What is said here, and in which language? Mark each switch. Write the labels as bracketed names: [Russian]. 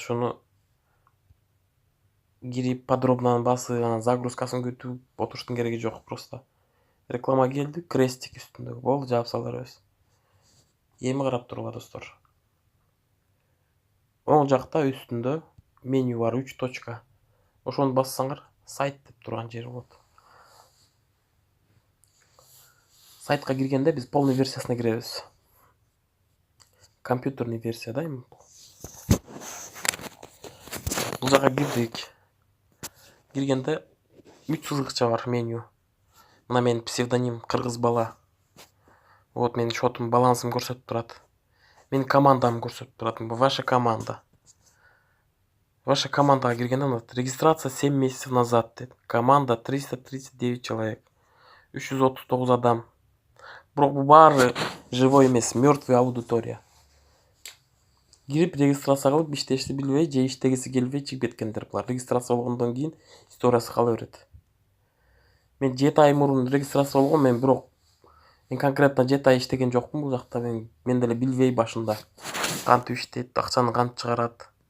[Kyrgyz] Ушуну кирип подробно басып, анан загрузкасын күтүп отуруштун кереги жок. Просто реклама келди, крестик үстүндө. Болду, жаап сала беребиз. Эми карап тургула достор. Оң жакта үстүндө меню бар, 3 точка. Ошону бассаңар, сайт деп турган жери болот. Сайтка киргенде биз полный версиясына киребиз. Компьютерный версия да эми. Бул жака кирдик. Киргенде 3 сызыкча бар меню. Мына менин псевдоним Кыргыз бала. Вот менин шотум, балансым көрсөтүп турат. Менин командамды көрсөтүп турат. [Russian] Ваша команда. [Kyrgyz] Ваша командага киргенде [Russian] регистрация 7 месяцев назад [Kyrgyz] дейт. [Russian] Команда 339 человек. [Kyrgyz] 339 адам. Бирок бул баары живой эмес, [Russian] мёртвый аудитория. [Kyrgyz] Кирип регистрация кылып иштешти билбей, же иштегиси келбей чыгып кеткендер булар. Регистрация болгондон кийин историясы кала берет. Мен 7 ай мурун регистрация болгом, мен бирок конкретно 7 ай иштеген жокмун бул жакта. Мен деле билбей башында кантип иштейт, акчаны кантип чыгарат.